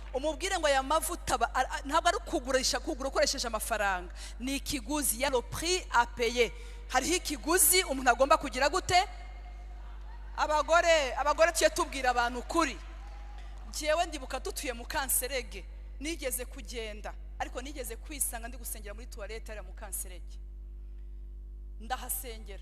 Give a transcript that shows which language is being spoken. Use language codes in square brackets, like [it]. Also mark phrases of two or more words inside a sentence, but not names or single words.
[rw] umubwire ngo aya mavuta ntabwo ari kugura ukoresheje amafaranga, ni ikiguzi, [fr] ya le prix à payer. [rw] Hariho ikiguzi umuntu agomba kugira gute? Abagore tuye tubwira abantu ukuri. Jewe ndibuka tutuye mu Kanserege, nigeze kugenda ariko nigeze kwisanga ndi gusengera muri toilette ari mu Kanserege, ndahasengera.